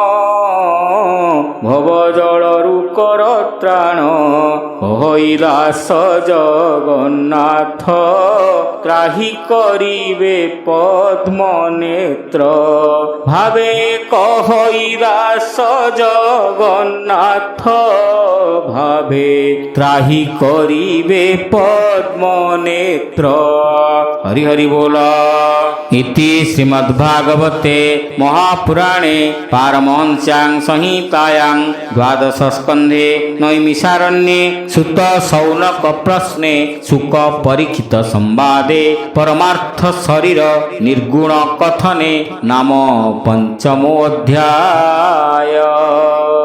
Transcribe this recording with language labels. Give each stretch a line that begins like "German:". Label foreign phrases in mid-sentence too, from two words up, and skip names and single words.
Odia: ଭବ ଜଳରୁ କର ତ୍ରାଣ କହିଲାସ ଜଗନ୍ନାଥ ତ୍ରାହି କରିବେ ପଦ୍ମ ନେତ୍ର ଭାବେ କହିଲାସ ଜଗନ୍ନାଥ ଭାବେ ତ୍ରାହି କରିବେ ପଦ୍ମ ନେତ୍ର ହରି ହରି ବୋଲ
Sanskrit: इति श्रीमद्भागवते महापुराणे पारमहंस्यां संहितायां द्वादश स्कन्धे नैमिषारण्ये सुत शौनक प्रश्ने शुक परीक्षित संवादे परमार्थ शरीर निर्गुण कथने नाम पंचमोऽध्याय।